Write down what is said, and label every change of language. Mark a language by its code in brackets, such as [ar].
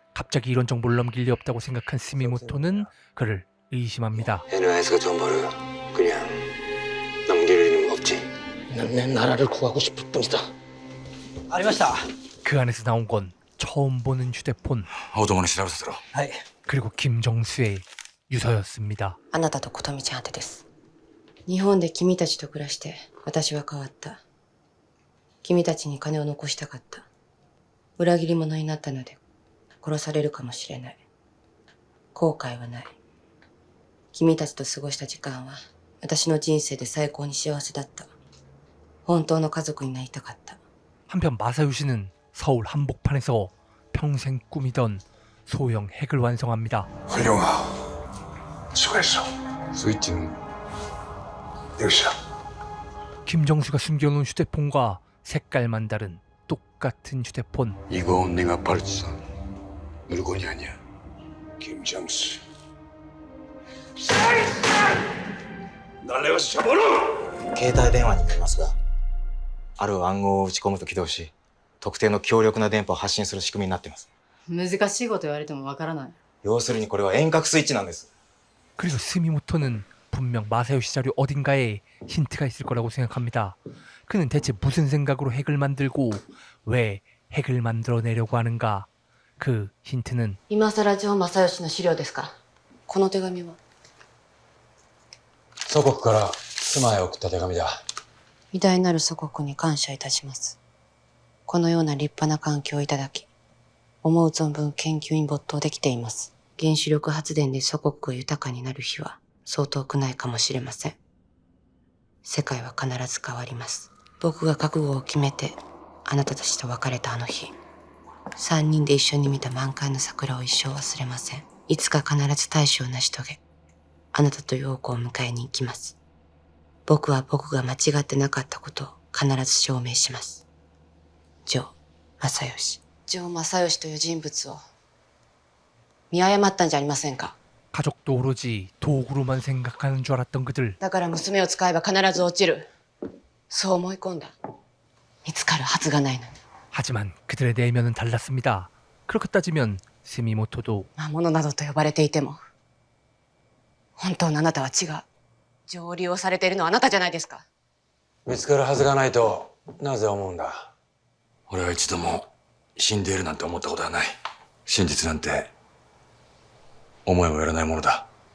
[ko] 갑자기 이런 정보를 넘길 리 없다고 생각한 스미모토는 그를 의심합니다. NIS가 정보를 그냥 넘길 리는 없지. 난 내 나라를 구하고 싶을 뿐이다. [ja] ありました。 [ko] 그 안에서 나온 건 처음 보는 휴대폰 [ja] 青友に調べさせろ。はい。 [ko] 그리고 김정수의 유서였습니다. [ja] あなたと琴道あてです。日本で君たちと暮らして私は変わった。君たちに金を残したかった。裏切り者になったので殺されるかもしれない。後悔はない。君たちと過ごした時間は私の人生で最高に幸せだった。本当の家族になりたかった。 [ko] 한편 마사요시는 서울 한복판에서 평생 꾸미던 소형 핵을 완성합니다. 훌륭하. 수고했어. [ja] スイッチ [ko] 역시야. 김정수가 숨겨놓은 휴대폰과 색깔만 다른 똑같은 휴대폰. 이거 내가 발전 물건이 아니야. 김정수. 날 내가서 잡아라. [ja] 携帯電話になりますが、ある暗号を打ち込むと起動し、特定の強力な電波を発信する仕組みになっています。難しいこと言われてもわからない。要するにこれは遠隔スイッチなんです。 [ko] 그리고 스미모토는 분명 마사요시 자료 어딘가에 힌트가 있을 거라고 생각합니다. 그는 대체 무슨 생각으로 핵을 만들고 왜 핵을 만들어내려고 하는가? 그 힌트는 [ja] 今更城正義の資料ですか。この手紙は祖国から妻へ送った手紙だ。偉大なる祖国に感謝いたします。このような立派な環境をいただき、思う存分研究に没頭できています。原子力発電で祖国が豊かになる日はそう遠くないかもしれません。世界は必ず変わります。僕が覚悟を決めてあなたたちと別れたあの日、3人で一緒に見た満開の桜を一生忘れません。いつか必ず大志を成し遂げ、あなたと陽子を迎えに行きます。僕は僕が間違ってなかったことを必ず証明します。城正義。城正義という人物を見誤ったんじゃありませんか。 [ko] 가족도 오로지 도구로만 생각하는 줄 알았던 그들. [ja] だから娘を使えば必ず落ちる。そう思い込んだ。見つかるはずがないのに。 [ko] 하지만 그들의 내면은 달랐습니다. 그렇게 따지면 스미모토도 [ja] 魔物などと呼ばれていても、本当のあなたは違う。上流をされているのはあなたじゃないですか。見つかるはずがないとなぜ思うんだ。俺は一度も死んでいるなんて思ったことはない。真実なんて思いもよらないものだ。